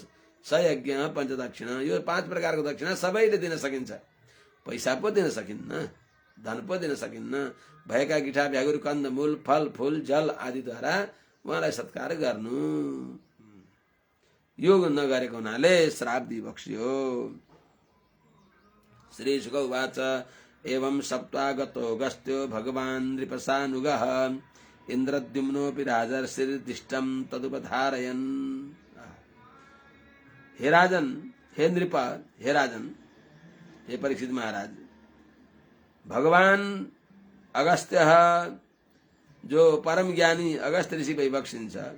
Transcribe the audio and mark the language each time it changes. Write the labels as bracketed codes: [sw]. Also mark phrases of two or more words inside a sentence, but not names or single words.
[sa] सयज्ञ पञ्चदक्षिणा, [ne] यो 5 प्रकारको दक्षिणा सबैले दिन सकिन्छ। पैसा पो दिन सकिन्न, धन पो दिन सकिन्न। भएका गिठा भ्यागुर कन्दमूल फल फूल जल आदिद्वारा उहाँलाई सत्कार गर्नु। योग नगरेको हुनाले श्राप दिबक्सियो। [sa] श्री शुक उवाच एवं सप्तागतो गस्त्यो भगवान् नृपसानुगः इन्द्रद्युम्नोऽपि राजर्षिर्दिष्टं तदुपधारयन्। [ne] हे राजन, हे नृप, हे राजन, हे परीक्षित महाराज, भगवान अगस्त्य जो परम ज्ञानी अगस्त ऋषि भइबक्सिन्छ